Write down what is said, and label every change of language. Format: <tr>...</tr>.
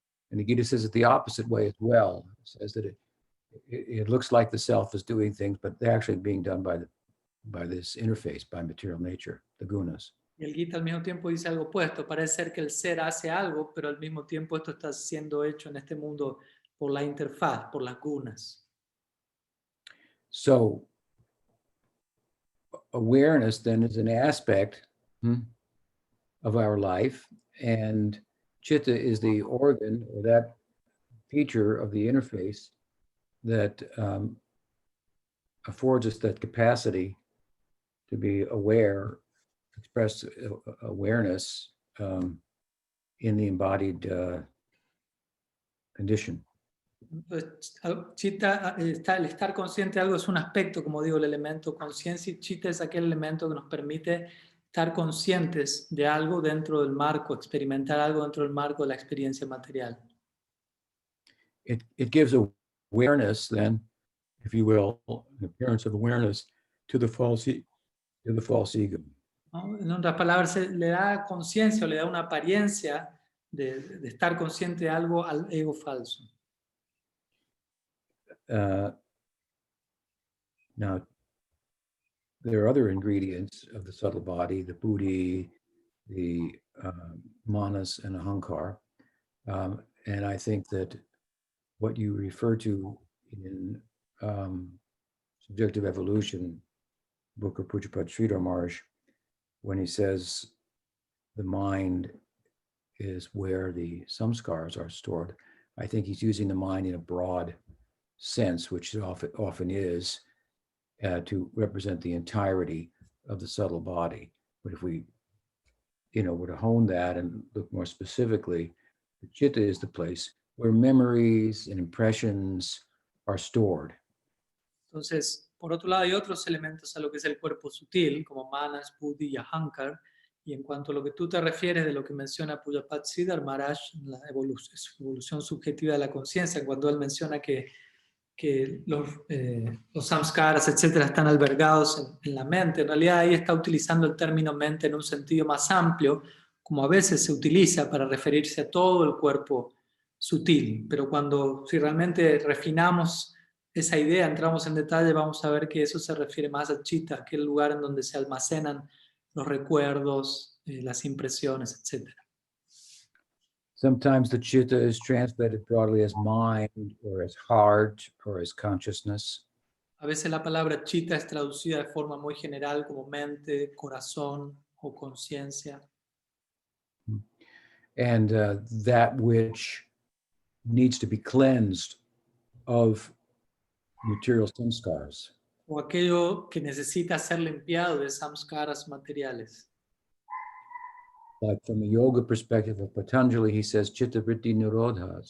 <en>And the Gita says it the opposite way as well. It says that it looks like the self is doing things, but they're actually being done by by this interface, by material nature, the gunas.</en> <es>Y el Gita al mismo tiempo dice algo opuesto. Parece ser que el ser hace algo, pero al mismo tiempo esto está siendo hecho en este mundo por la interfaz, por las gunas.</es> <en>So awareness then is an aspect of our life, and chitta is the organ or that feature of the interface that affords us that capacity to be aware, express awareness in the embodied condition.</en> <es>Entonces, chitta, el estar consciente de algo es un aspecto, como digo, el elemento conciencia, y chitta es aquel elemento que nos permite estar conscientes de algo dentro del marco, experimentar algo dentro del marco de la experiencia material.</es> <en>It gives awareness then, if you will, an appearance of awareness to the false ego.</en> <es>¿No? En otras palabras, le da conciencia o le da una apariencia de estar consciente de algo al ego falso.</es> <en>Now, there are other ingredients of the subtle body, the buddhi, the manas, and ahankar. And I think that what you refer to in Subjective Evolution, book of Pujapad Sridhar Maharaj, when he says the mind is where the samskars are stored, I think he's using the mind in a broad sense, which it often is, to represent the entirety of the subtle body. But if we, were to hone that and look more specifically, the chitta is the place where memories and impressions are stored.</en> <es>Entonces, por otro lado, hay otros elementos a lo que es el cuerpo sutil, como manas, buddhi y ahankar. Y en cuanto a lo que tú te refieres de lo que menciona Pujapad Sridhar Maharaj, la evolución subjetiva de la conciencia, cuando él menciona que los samskaras, etcétera, están albergados en la mente. En realidad ahí está utilizando el término mente en un sentido más amplio, como a veces se utiliza para referirse a todo el cuerpo sutil. Pero si realmente refinamos esa idea, entramos en detalle, vamos a ver que eso se refiere más a chitta, aquel lugar en donde se almacenan los recuerdos, las impresiones, etcétera.</es> <en>Sometimes the chitta is translated broadly as mind or as heart or as consciousness.</en> <es>A veces la palabra chitta es traducida de forma muy general como mente, corazón o conciencia.</es> <en>And that which needs to be cleansed of material samskars.</en> <es>O aquello que necesita ser limpiado de samskaras materiales.</es> <en>Like from a yoga perspective of Patanjali, he says</en> <sa>chitta vritti nirodha.</sa>